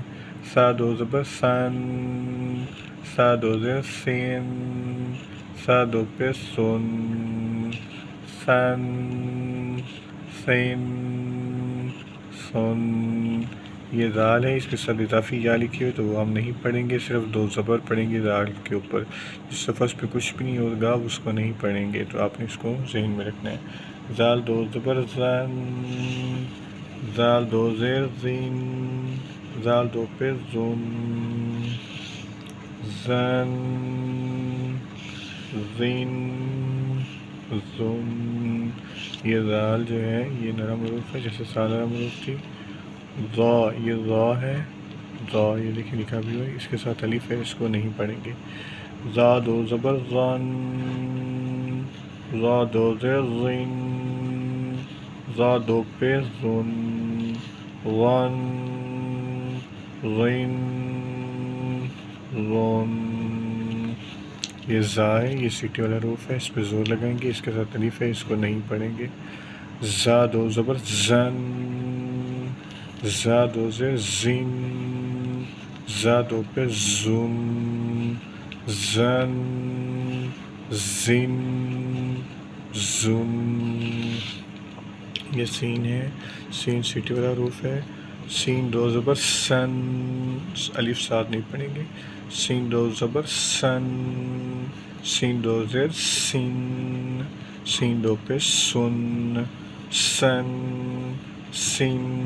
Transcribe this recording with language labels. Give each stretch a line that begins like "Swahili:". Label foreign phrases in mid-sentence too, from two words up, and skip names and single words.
Urdu: سا 2 زبر سن، سا 2 زیر سین، سا 2 پہ سن، سن سین سن۔ یہ دال ہے، اس کے ساتھ اضافی یا لکھی ہوئی تو وہ ہم نہیں پڑھیں گے، صرف 2 زبر پڑھیں گے دال کے اوپر۔ جس لفظ پہ کچھ بھی نہیں ہوگا اس کو نہیں پڑھیں گے، تو آپ نے اس کو ذہن میں رکھنا ہے۔ زال 2 زبر زن، زال 2 زیر زین، زال 2 پہ زن، زن زین زن۔ یہ زال جو ہے یہ نرم حروف ہے، جیسے سا نرم حروف تھی۔ ضا، یہ ضا ہے، ضا یہ دیکھیں لکھا بھی ہوا ہے، اس کے ساتھ الف ہے، اس کو نہیں پڑھیں گے۔ زا 2 زبر زن، زا 2 زیر زن، زا 2 پہ زن، غن غن غن۔ یہ زا ہے، یہ سیٹی والا حروف ہے، اس پہ زور لگائیں گے، اس کے ساتھ الف ہے، اس کو نہیں پڑھیں گے۔ زا 2 زبر زن، زا 2 زیر زن، زا 2 پہ زن، زن زن زن۔ یہ سین ہے، سین سیٹی والا حروف ہے۔ سین 2 زبر سن، الف ساتھ نہیں پڑھیں گے۔ سین 2 زبر سن، سین 2 زیر سن، سین 2 پہ سن، سن سن سن۔